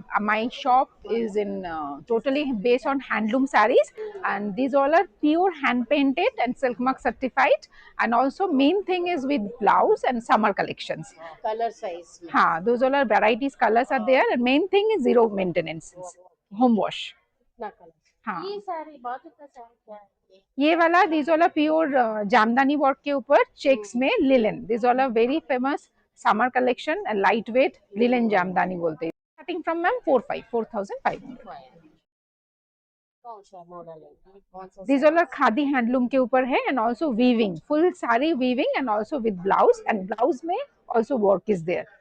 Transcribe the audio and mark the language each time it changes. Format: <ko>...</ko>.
<en>My shop is in totally based on handloom sarees, and these all are pure hand painted and silk mark certified, and also main thing is with blouse and summer collections. Color size. Those all are varieties, colors are there, and main thing is zero maintenance, home wash.</en> <hi>ये सारी बहुत अच्छा साड़ी क्या है? ये वाला</hi> <en>these all are pure</en> <hi>jamdani work के ऊपर चेक्स में linen.</hi> <en>These all are very famous summer collection and lightweight</en> <hi>linen jamdani बोलते हैं.</hi> <en>Starting from ma'am 4,500.</en> <hi>कौन सा मॉडल है? कौन सा?</hi> <en>These all are</en> <hi>khadi handloom के ऊपर है,</hi> <en>and also weaving, full saree weaving, and also with blouse, and blouse में also work is there.</en>